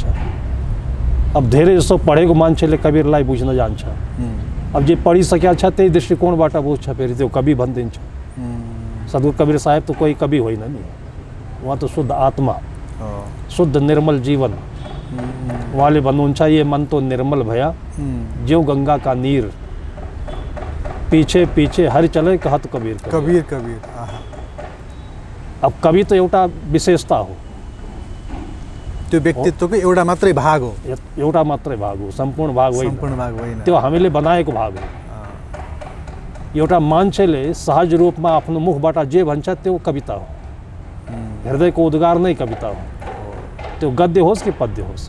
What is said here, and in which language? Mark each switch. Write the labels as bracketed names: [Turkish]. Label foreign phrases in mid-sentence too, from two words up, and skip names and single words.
[Nepali] अब धेरै जसो पढेको मान्छेले कबीरलाई बुझ्न जान्छ। अब जे पढिसकेका छ त्यही दृष्टिकोणबाट बुझ्छ, फेरि त्यो कवि भनिदिन्छ। सद्गुरु कबीर साहेब त कोही कवि होइन नि, उहाँ त शुद्ध आत्मा, शुद्ध निर्मल जीवन। उहाँले भन्नुहुन्छ, [Hindi] ये मन तो निर्मल भया ज्यों गंगा का नीर, पीछे पीछे हरि चले कहत कबीर। [Nepali] कबीर कबीर। अब कवि त एउटा विशेषता हो, त्यो व्यक्तित्वको एउटा मात्रै भाग हो। एउटा मात्रै भाग हो, सम्पूर्ण भाग होइन। सम्पूर्ण भाग होइन, त्यो हामीले बनाएको भाग हो। एउटा मान्छेले सहज रूपमा आफ्नो मुखबाट जे भन्छ त्यो कविता हो। हृदयको उद्गार नै कविता हो, त्यो गद्य होस् कि पद्य होस्।